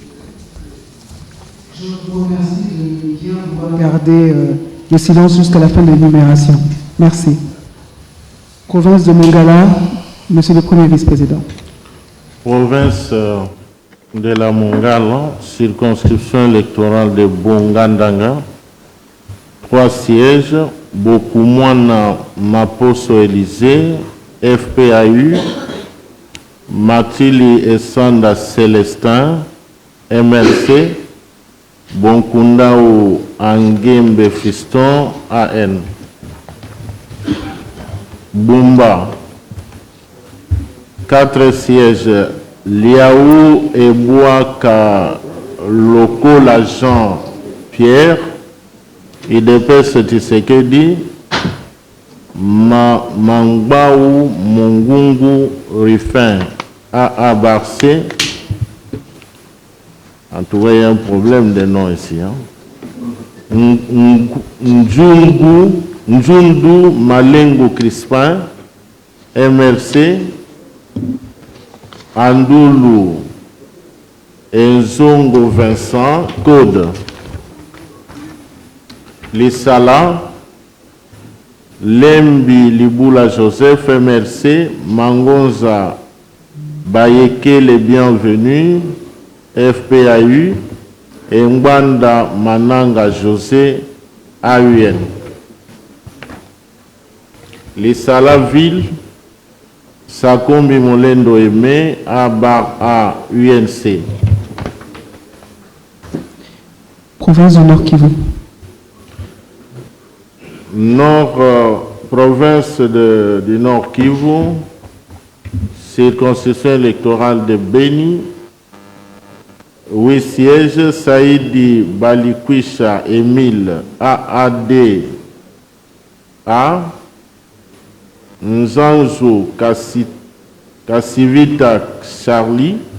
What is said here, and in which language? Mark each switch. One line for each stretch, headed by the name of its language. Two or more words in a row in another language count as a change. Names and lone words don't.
French: Je vous remercie de bien garder le silence jusqu'à la fin de l'énumération. Merci. Province de Mongala, Monsieur le Premier vice-président. Province de la Mongala, circonscription électorale de Bongandanga, 3 sièges, Bokumwana Maposo Élysée, FPAU, Matili Essanda Célestin, MLC, Bonkundao Angembe Fiston, AN. Bumba, 4 sièges, Liaou et Bouaka Loko l'agent Pierre, IDPS Tshisekedi, Mangbaou Mongungu Rifin, AA Barcé. En tout cas, il y a un problème de nom ici. Njundu Malengo Crispin, MRC, Andoulou Enzongo Vincent, Code. Lissala, Lembi Liboula Joseph, MRC, Mangonza Bayeke les bienvenus, FPAU, et Mbanda Mananga José, AUN. Les Salaville, Sakombi Molendo Aimé, A UNC. Province du Nord Kivu. Province du Nord Kivu, circonscription électorale de Beni, 8 sièges, Saïdi Balikwisha Émile, AAD, Nzanzo Kassivita Charlie,